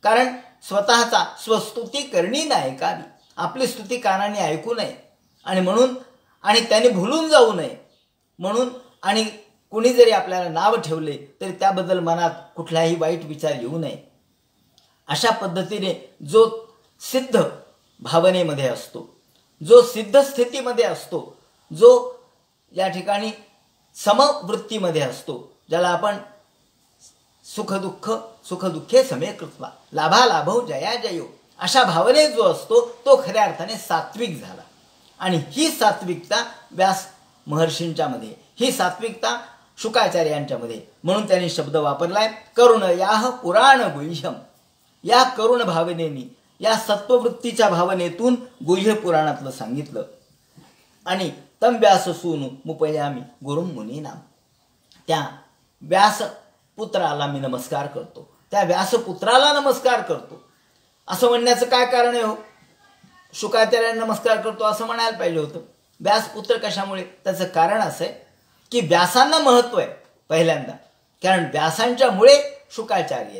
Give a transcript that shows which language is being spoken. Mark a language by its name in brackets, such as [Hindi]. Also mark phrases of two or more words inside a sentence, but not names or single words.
[Marathi] कारण स्वतःचा स्वस्तुती करणी नाही ऐकावी, आपली स्तुती कानाने ऐकू नये आणि म्हणून आणि त्याने भुलून जाऊ नये म्हणून, आणि कुणी जरी आपल्याला नाव ठेवले तरी त्याबद्दल मनात कुठलाही वाईट विचार येऊ नये. अशा पद्धतीने जो सिद्ध भावनेमध्ये असतो, जो सिद्ध स्थितीमध्ये असतो, जो या ठिकाणी समवृत्तीमध्ये असतो, ज्याला आपण [Sanskrit] सुखदुःखे समे कृत्वा लाभालाभो जया जयो, [Marathi] अशा भावनेत जो असतो तो खऱ्या अर्थाने सात्विक झाला. आणि ही सात्विकता व्यास महर्षींच्या मध्ये, ही सात्विकता शुकाचार्यांच्या मध्ये, म्हणून त्यांनी शब्द वापरलाय [Sanskrit] करुण याह पुराण गुह्यम. [Marathi] या करुण भावनेनी, या सत्ववृत्तीच्या भावनेतून गुह्य पुराणातलं सांगितलं. [Sanskrit] आणि तम व्यास सूनु मुपयामी गुरुम मुनीनाम, [Marathi] त्या व्यासपुत्राला मी नमस्कार करतो, त्या व्यासपुत्राला नमस्कार करतो. असं म्हणण्याचं काय कारण आहे हो? शुकाचार्यांना नमस्कार करतो असं म्हणायला पाहिजे होतं. व्यासपुत्र कशामुळे? त्याचं कारण असं आहे की व्यासांना महत्त्व आहे पहिल्यांदा, कारण व्यासांच्यामुळे शुकाचार्य आहेत.